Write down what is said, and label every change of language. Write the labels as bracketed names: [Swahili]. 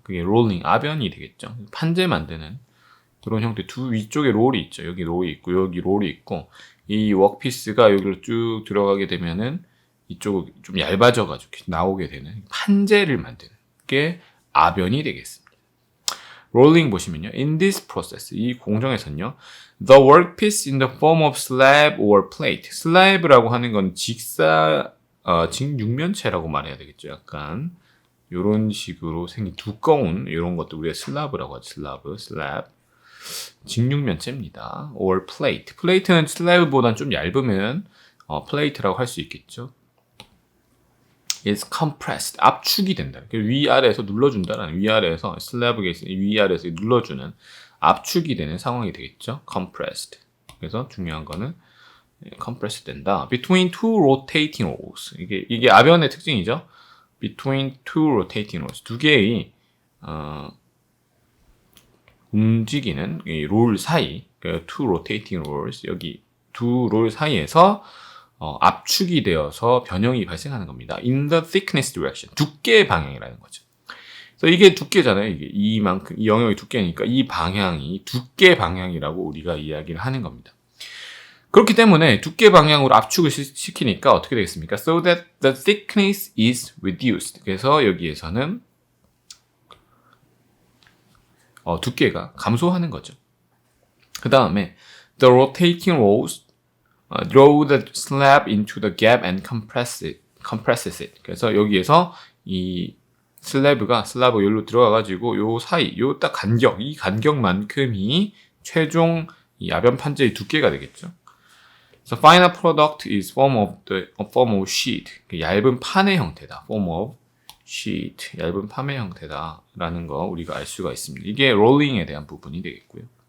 [Korean] 그게 롤링 아변이 되겠죠. 판재 만드는 그런 형태. 두 위쪽에 롤이 있죠. 여기 롤이 있고 여기 롤이 있고 이 워크피스가 여기로 쭉 들어가게 되면은 이쪽은 좀 얇아져가지고 나오게 되는 판재를 만드는 게 아변이 되겠습니다. 롤링 보시면요. [English] In this process, [Korean] 이 공정에서는요. [English] The workpiece in the form of slab or plate. [Korean] 슬래브라고 하는 건 직육면체라고 말해야 되겠죠. 약간 이런 식으로 생긴 두꺼운 이런 것도 우리가 슬라브라고 하죠. 슬랍. 직육면체입니다. or plate. 플레이트는 슬래브보다는 좀 얇으면 플레이트라고 할 수 있겠죠. [English] is compressed. [Korean] 압축이 된다. 위아래에서 눌러준다라는 위아래에서 슬래브에 위아래에서 눌러주는 압축이 되는 상황이 되겠죠. compressed. 그래서 중요한 거는 compressed 된다. [English] between two rotating rolls. [Korean] 이게 아변의 특징이죠. [English] between two rotating rolls. [Korean] 두 개의 움직이는 이 롤 사이, 그 two rotating rolls 여기 두 롤 사이에서 압축이 되어서 변형이 발생하는 겁니다. [English] In the thickness direction. [Korean] 두께의 방향이라는 거죠. 그래서 이게 두께잖아요. 이게 이만큼, 이 영역이 두께니까 이 방향이 두께 방향이라고 우리가 이야기를 하는 겁니다. 그렇기 때문에 두께 방향으로 압축을 시키니까 어떻게 되겠습니까? [English] So that the thickness is reduced. [Korean] 그래서 여기에서는 두께가 감소하는 거죠. 그 다음에 [English] the rotating rolls draw the slab into the gap and compresses it. [Korean] 그래서 여기에서 이 슬라브가 여기로 들어가가지고 요 사이, 요 딱 간격, 이 간격만큼이 최종 이 아변 판재의 두께가 되겠죠. [English] So final product is form of sheet. [Korean] 얇은 판의 형태다. form of sheet. 얇은 판의 형태다라는 거 우리가 알 수가 있습니다. 이게 롤링에 대한 부분이 되겠고요.